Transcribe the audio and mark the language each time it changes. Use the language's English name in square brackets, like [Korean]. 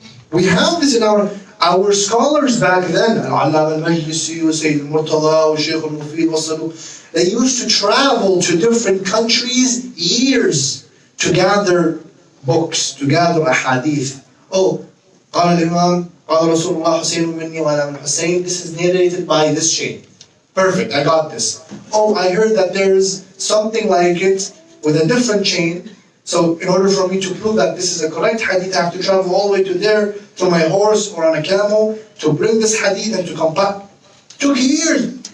[English] We have this in our scholars back then, Imam Al-Majlisi, Sayyid Al-Murtada, Sheikh Al-Mufid, they used to travel to different countries years to gather books, to gather a hadith. [Arabic] Oh, قال الإمام قال رسول الله حسين مني وأنا من حسين. [English] This is narrated by this sheikh. Perfect, I got this. Oh, I heard that there's something like it with a different chain. So in order for me to prove that this is a correct hadith, I have to travel all the way to there, to my horse or on a camel, to bring this hadith and to come back. Took years.